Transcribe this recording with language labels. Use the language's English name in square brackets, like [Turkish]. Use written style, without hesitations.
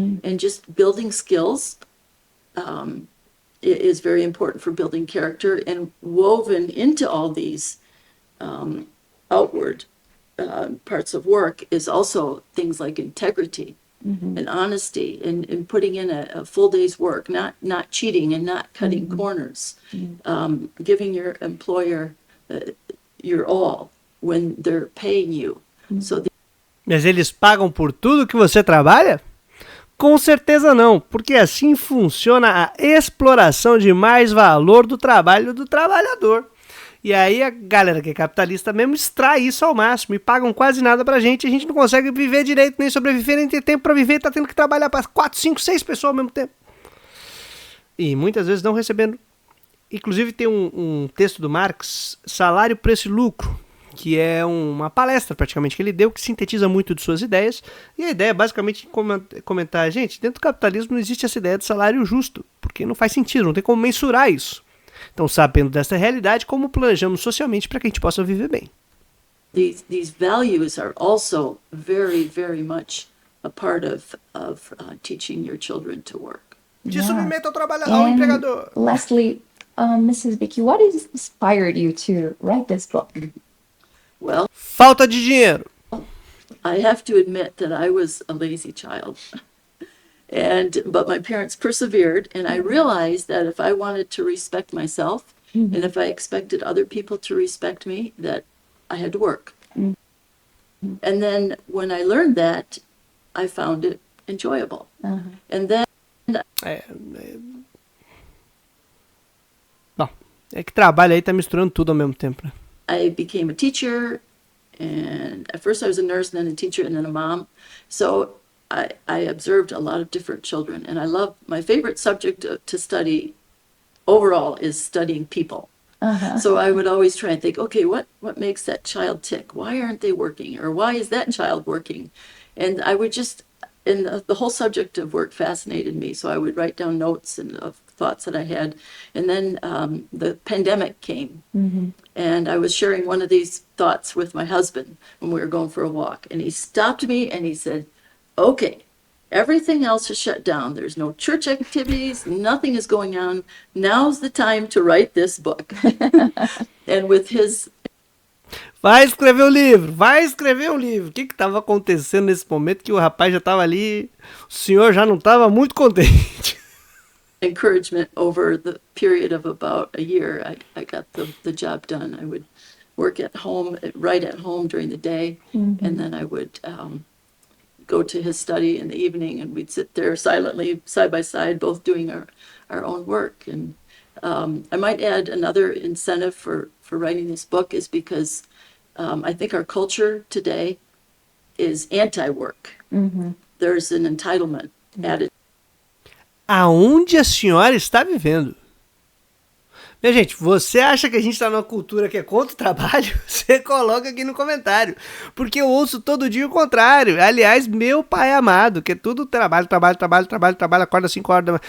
[English] And just building skills is very important for building character, and woven into all these outward parts of work is also things like integrity and honesty, and putting in a full day's work, not cheating and not cutting corners, giving your employer your all when they're paying you. So [Portuguese] Mas eles pagam por tudo que você trabalha? Com certeza não, porque assim funciona a exploração de mais valor do trabalho do trabalhador. E aí a galera que é capitalista mesmo extrai isso ao máximo e pagam quase nada pra gente. A gente não consegue viver direito, nem sobreviver, nem ter tempo pra viver, tá tendo que trabalhar para 4, 5, 6 pessoas ao mesmo tempo. E muitas vezes não recebendo. Inclusive tem um texto do Marx, Salário, Preço e Lucro, que é uma palestra praticamente que ele deu, que sintetiza muito de suas ideias. E a ideia é basicamente comentar, gente, dentro do capitalismo não existe essa ideia de salário justo, porque não faz sentido, não tem como mensurar isso. Então, sabendo dessa realidade, como planejamos socialmente para que a gente possa viver bem. [English] These values are also very, very much a part of teaching your children to work. [Portuguese] Se submeta ao empregador. [English] Lastly, Mrs. Vicky, what inspired you to write this book? Well, [Portuguese] Falta de dinheiro. [English] I have to admit that I was a lazy child. But my parents persevered, and I realized that if I wanted to respect myself, and if I expected other people to respect me, that I had to work. And then when I learned that, I found it enjoyable. And then [Portuguese] Bom, é que trabalho aí tá misturando tudo ao mesmo tempo, né? [English] I became a teacher, and at first I was a nurse, and then a teacher, and then a mom. So I observed a lot of different children, and my favorite subject to study overall is studying people. So I would always try and think, okay, what makes that child tick? Why aren't they working? Or why is that child working? And I would and the whole subject of work fascinated me. So I would write down notes of thoughts that I had. And then the pandemic came, and I was sharing one of these thoughts with my husband when we were going for a walk. And he stopped me and he said, okay, everything else is shut down. There's no church activities. Nothing is going on. Now's the time to write this book. And with his... [Portuguese] Vai escrever um livro, vai escrever um livro. O que estava acontecendo nesse momento que o rapaz já estava ali, o senhor já não estava muito contente. [English] Encouragement over the period of about a year, I got the job done. I would work at home, write at home during the day, and then I would... go to his study in the evening, and we'd sit there silently, side by side, both doing our own work. And I might add another incentive for writing this book is because I think our culture today is anti-work. There's an entitlement added. [Portuguese] Aonde a senhora está vivendo? Minha gente, você acha que a gente está numa cultura que é contra o trabalho? Você coloca aqui no comentário. Porque eu ouço todo dia o contrário. Aliás, meu pai amado, que é tudo trabalho, acorda às 5 horas da manhã.